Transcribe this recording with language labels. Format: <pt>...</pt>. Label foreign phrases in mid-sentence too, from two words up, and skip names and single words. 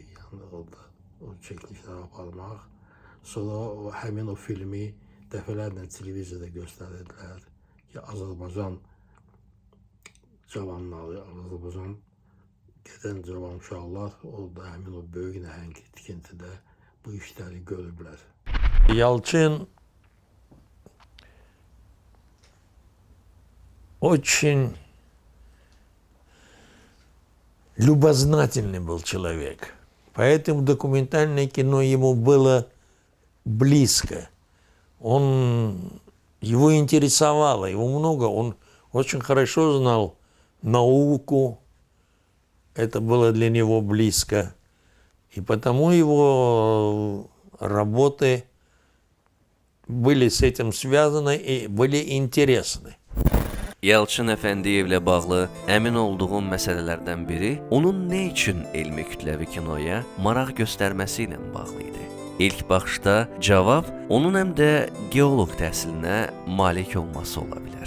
<az>Yəni orada o çəkilişlər aparmaq. Sonra həmin o filmi dəfələrlə televiziyada göstərirdilər ki, Azərbaycan cavanları, Azərbaycan gedən cavan uşaqlar orada həmin o böyük nəhəng tikintidə bu işləri görüblər.</az> <ru>Yalçın очень любознательный был человек. Поэтому документальное кино ему было близко. Его интересовало, его много. Он очень хорошо знал науку, это было для него близко. И потому его работы были с этим связаны и были интересны.</ru> <az>Yalçın Əfəndiyevlə bağlı əmin olduğum məsələlərdən biri onun nə üçün elmi kütləvi kinoya maraq göstərməsi ilə bağlı idi. İlk baxışda cavab onun həm də geoloq təhsilinə malik olması ola bilər.</az>